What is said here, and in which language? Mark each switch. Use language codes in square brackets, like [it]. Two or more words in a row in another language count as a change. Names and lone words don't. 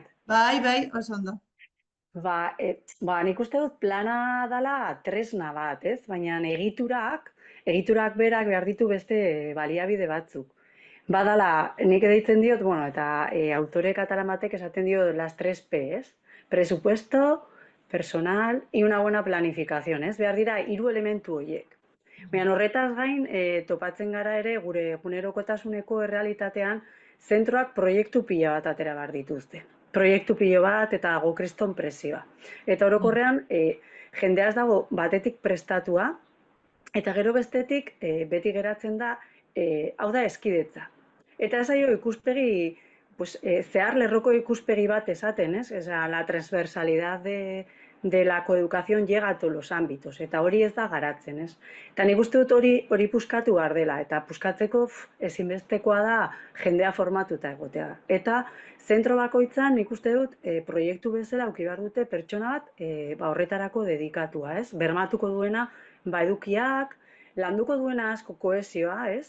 [eu] Bai, oso ondo. Nik uste dut plana dela tresna bat, ez? Baina egiturak berak behar ditu beste baliabide batzuk. Badala, nik deitzen diot, bueno, eta autore katalan batek esaten dio [es] las 3 P, [eu] ez? [es] Presupuesto, personal y una buena planificación, [eu] ez? Behar dira 3 elementu horiek. Baina horretaz gain, topatzen gara ere gure egunerokotasuneko errealitatean zentroak proiektu pila bat atera behar dituzte. Proiektu pilo bat eta dago kriston presioa. Eta orokorrean, jendea ez dago batetik prestatua, eta gero bestetik beti geratzen da, hau da eskidetza. Eta ez zaio ikuspegi, pues, zehar lerroko ikuspegi bat esaten, ez? [es] La transversalidad de la coeducación llega a todos los ámbitos, [eu] eta hori ez da garatzen, ez? Eta nik uste dut hori puskatu behar dela, eta puskatzeko ezinbestekoa da jendea formatuta egotea. Eta zentro bakoitzan nik uste dut proiektu bezala auki behar dute pertsona bat horretarako dedikatua, ez? Bermatuko duena edukiak, landuko duena asko kohesioa, ez?